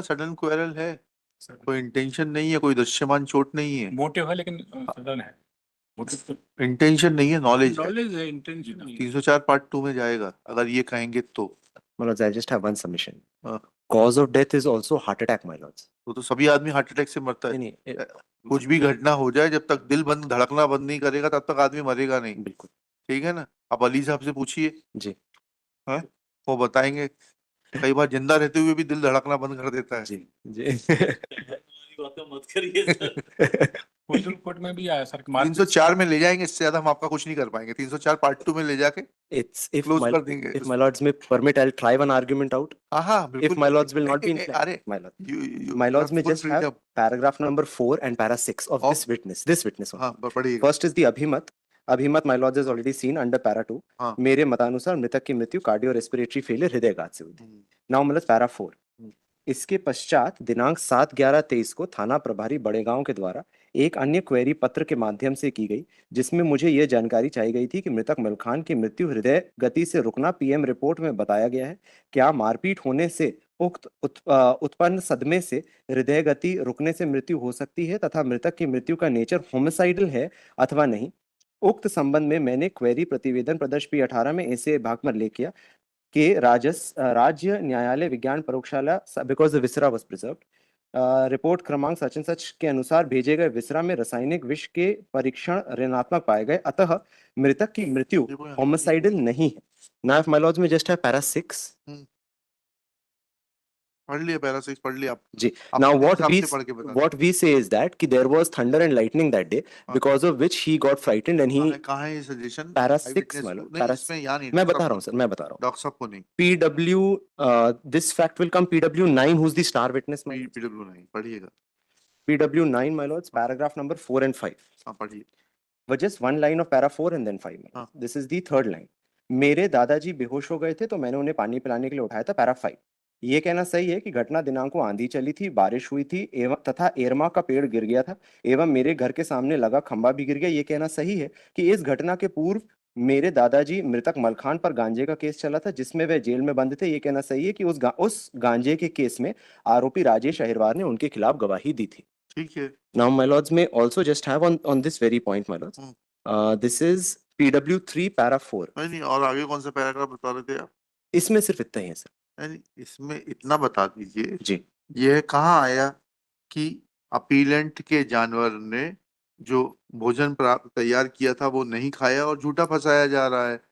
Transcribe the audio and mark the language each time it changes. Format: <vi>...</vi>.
<hi>Sudden quarrel है, कोई intention नहीं है, कोई दृश्यमान चोट नहीं है, मोटिव है लेकिन सडन है। इंटेंशन नहीं है, नॉलेज है, इंटेंशन 304 पार्ट 2 में जाएगा अगर ये कहेंगे तो। मतलब</hi> <en>I just have one submission. Cause of death is also heart attack, my lords.</en> <hi>तो सभी आदमी हार्ट अटैक से मरता है। नहीं, कुछ भी घटना हो जाए, जब तक दिल बंद धड़कना बंद नहीं करेगा तब तक आदमी मरेगा नहीं। बिल्कुल ठीक है ना। आप अली साहब से पूछिए जी। है, वो बताएंगे। कई बार जिंदा रहते हुए भी दिल धड़कना बंद कर देता है। जी जी। मत करिए। कोर्ट में भी आया सर। 304 में ले जाएंगे, इससे ज्यादा हम आपका कुछ नहीं कर पाएंगे। 304 पार्ट 2 में ले जाके क्लोज कर देंगे।</hi> <en>If my lords may permit, I'll try one argument out.</en> <hi>हाँ बिल्कुल।</hi> <en>If my lords will not be inclined,</en> <hi>अरे</hi> <en>my lords may just have paragraph number 4 and para 6 of this witness.</en> <hi>हाँ पढ़िएगा।</hi> <en>First is the Abhimat. Abhimat, my lords, is already seen under para 2.</en> <hi>हाँ। मेरे मतानुसार मृतक की मृत्यु cardio respiratory failure हृदयघात से हुई थी।</hi> <en>Now</en> <hi>मतलब</hi> <en>para 4।</en> <hi>इसके पश्चात दिनांक 7/11/23 को थाना प्रभारी बड़ेगांव के द्वारा एक अन्य क्वेरी पत्र के माध्यम से की गई, जिसमें मुझे यह जानकारी चाहिए गई थी कि मृतक मलखान की मृत्यु हृदय गति से रुकना पीएम रिपोर्ट में बताया गया है। क्या मारपीट होने से उक्त उत्पन्न सदमे से हृदय गति रुकने से मृत्यु हो सकती है तथा मृतक की मृत्यु का नेचर होमिसाइडल है अथवा नहीं? उक्त संबंध में मैंने क्वेरी प्रतिवेदन प्रदर्श P18 में ऐसे भाग पर लेख किया कि राज्य न्यायालय विज्ञान प्रयोगशाला</hi> <en>because the viscera was preserved</en> <hi>report क्रमांक सच एंड सच के अनुसार भेजे गए विसरा में रासायनिक विष के परीक्षण ऋणात्मक पाए गए, अतः मृतक की मृत्यु होमिसाइडल नहीं है।</hi> <en>now if my lords में just है para 6</en> <hi>पढ़ लिया, पैरा 6 पढ़ लिया आप जी।</hi> <en>Now what we say is that</en> <hi>कि</hi> <en>there was thunder and lightning that day because of which he got frightened and he</en> <hi>कहाँ है ये सजेशन? पैरा 6 मतलब पैरा मैं बता रहा हूँ सर, मैं बता रहा हूँ डॉक्टर साहब को नहीं।</hi> <en>PW this fact will come PW9 who's the star witness।</en> <hi>PW9 पढ़िएगा।</hi> <en>PW9 my lords, paragraph number 4 and 5।</en> <hi>हाँ पढ़िए।</hi> <en>But just one line of para 4 and then 5। This is the third line।</en> <hi>मेरे दादाजी बेहोश हो गए थे तो मैंने उन्हें पानी पिलाने के लिए उठाया था। पैरा 5। ये कहना सही है कि घटना दिनांक को आंधी चली थी, बारिश हुई थी एवं तथा एरमा का पेड़ गिर गया था एवं मेरे घर के सामने लगा खंबा भी गिर गया। ये कहना सही है कि इस घटना के पूर्व मेरे दादाजी मृतक मलखान पर गांजे का केस चला था जिसमें वह जेल में बंद थे। ये कहना सही है कि उस गांजे के केस में आरोपी राजेश अहिरवार ने उनके खिलाफ गवाही दी थी। ठीक है।</hi> <en>Now my lords may also just have on this very point my lords, this is PW3 para 4।</en> <hi>नहीं, और आगे कौन सा पैराग्राफ बता रहे थे आप? इसमें सिर्फ इतना ही है सर। नहीं, इसमें इतना बता दीजिए जी। यह कहाँ आया कि अपीलेंट के जानवर ने जो भोजन तैयार किया था वो नहीं खाया और झूठा फंसाया जा रहा है?</hi>